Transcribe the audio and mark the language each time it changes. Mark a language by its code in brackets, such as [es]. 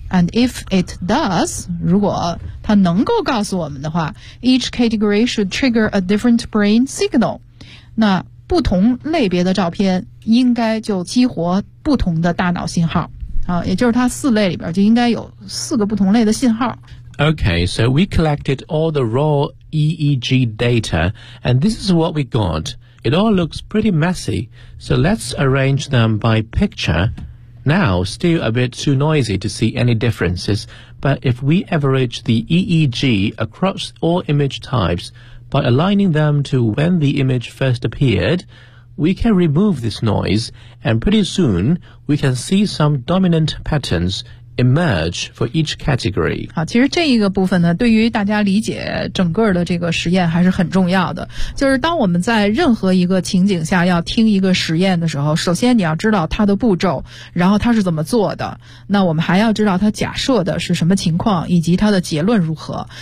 [en] And if it does, [zh] 如果它能够告诉我们的话 [en] ,each category should trigger a different brain signal. [zh] 那不同类别的照片应该就激活不同的大脑信号。也就是它四类里边就应该有四个不同类的信号。 [en] Okay, so we collected all the raw EEG data, and this is what we got. It all looks pretty messy, so let's arrange them by picture. Now, still a bit too noisy to see any differences, but if we average the EEG across all image types by aligning them to when the image first appeared,We can remove this noise, and pretty soon we can see some dominant patterns emerge for each category. [zh] 好，其实这一个部分呢，对于大家理解整个的这个实验还是很重要的。就是当我们在任何一个情景下要听一个实验的时候，首先你要知道它的步骤，然后它是怎么做的。那我们还要知道它假设的是什么情况，以及它的结论如何。